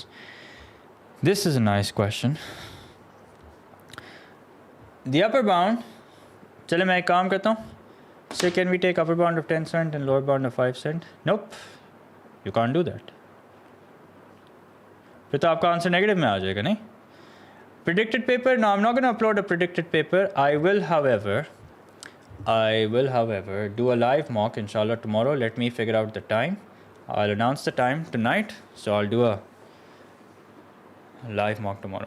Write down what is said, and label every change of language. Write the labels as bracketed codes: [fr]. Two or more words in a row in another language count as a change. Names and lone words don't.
[en] This is a nice question. The upper bound, [hi] चले मैं एक काम करता हूँ. [en] So can we take upper bound of 10 cent and lower bound of 5 cent? Nope. You can't do that. [hi] फिर तो आपका [en] answer negative [hi] में आ जाएगा, नहीं? [en] Predicted paper? No, I'm not going to upload a predicted paper. I will, however, do a live mock, inshallah, tomorrow. Let me figure out the time. I'll announce the time tonight, so I'll do a live mock tomorrow.